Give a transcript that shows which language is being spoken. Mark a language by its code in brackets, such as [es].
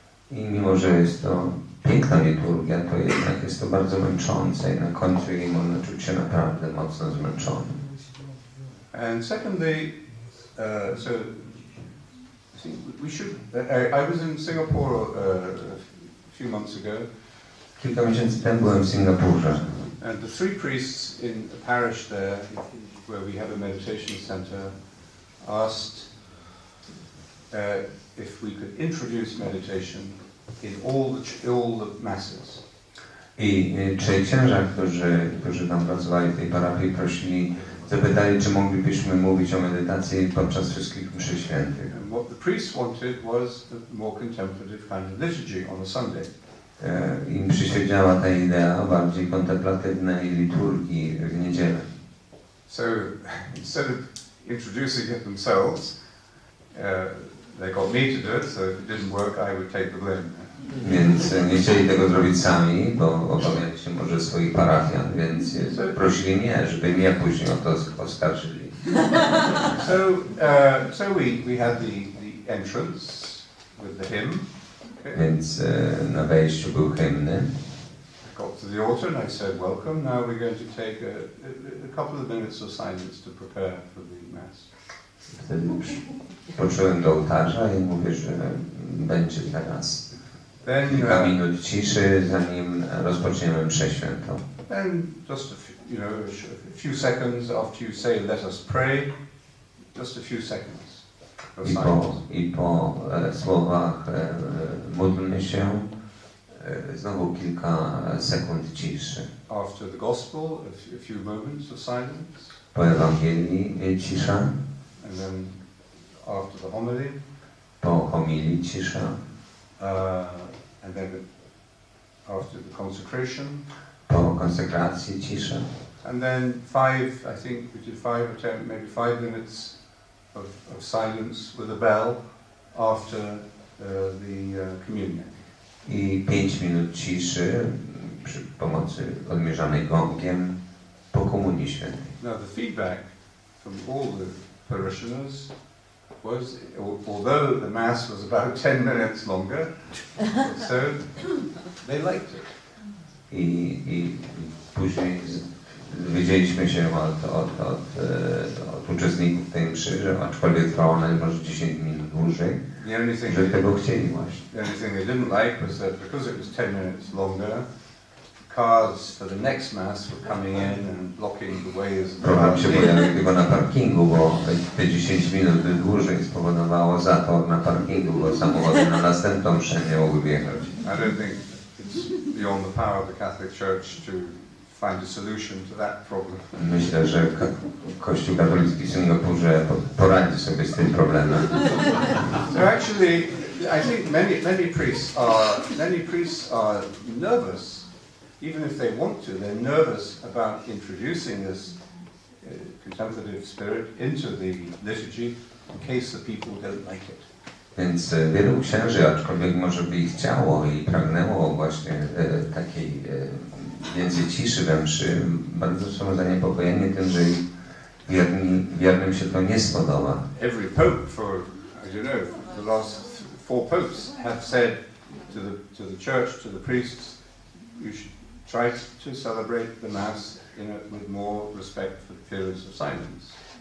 [pl] I mimo, że jest to piękna liturgia, to jednak jest to bardzo męczące i na końcu jej można czuć się naprawdę mocno zmęczonym. [en] And secondly, so I think we should. I was in Singapore a few months ago. [pl] Kilka miesięcy temu byłem w Singapurze. [en] And the three priests in a parish there, where we have a meditation center, asked if we could introduce meditation in all the masses. [pl] I trzej księża, którzy tam pracowali w tej parafii, zapytali, czy moglibyśmy mówić o medytacji podczas wszystkich mszy świętych. [en] And what the priests wanted was a more contemplative kind of liturgy on a Sunday. [pl] Im przyświecała ta idea bardziej kontemplatywnej liturgii w niedzielę. [en] So instead of introducing it themselves, they got me to do it, so if it didn't work, I would take the blame. [pl] Więc nie chcieli tego zrobić sami, bo obawiali się może swoich parafian, więc prosili mnie, żeby mnie później o to oskarżyli. [en] So we had the entrance with the hymn. Okay. [pl] Więc na wejściu był hymny. [en] Got to the altar and I said, welcome. Now we're going to take a couple of minutes of silence to prepare for the Mass. [pl] Wtedy poczułem do ołtarza i mówię, że będzie teraz kilka minut ciszy, zanim rozpoczniemy mszę świętą. [en] Then just a few seconds after you say, let us pray, just a few seconds. [pl] I po słowach módlmy się, znowu kilka sekund ciszy. [en] After the gospel, a few moments of silence. [pl] Po Ewangelii cisza. [en] And then after the homily. [pl] Po homilii cisza. [en] And then after the consecration. [pl] Po konsekracji cisza. [en] And then I think we did maybe 5 minutes of silence with a bell after the communion. [pl] I 5 minut ciszy przy pomocy odmierzanej gongiem po Komunii Świętej. [en] Now the feedback from all the parishioners was, although the Mass was about 10 minutes longer, so they liked it. [pl] I później dowiedzieliśmy się od uczestników tej mszy, że aczkolwiek trwała ona może 10 minut dłużej, że tego chcieli właśnie. [en] The only thing they didn't like was that because it was 10 minutes longer, cars for the next Mass were coming in and blocking the ways. [pl] Problem się pojawił tylko na parkingu, bo te 10 minut dłużej spowodowało zator na parkingu, bo samochody na następną mszę nie mogły wjechać. [en] I don't think it's beyond the power of the Catholic Church to find a solution to that problem. [pl] Myślę, że Kościół katolicki w Singapurze poradzi sobie z tym problemem. [en] So actually, I think many priests are nervous, even if they want to. They're nervous about introducing this contemplative spirit into the liturgy in case the people don't like it. [pl] Więc wielu księży, aczkolwiek może by ich chciało i pragnęło właśnie takiej więcej ciszy we mszy, bardzo są zaniepokojeni tym, że wiernym się to nie spodoba. [en] Every pope as you know, the last 4 popes have said to the church, to the priests, you should try to celebrate the Mass with more respect for the periods of silence.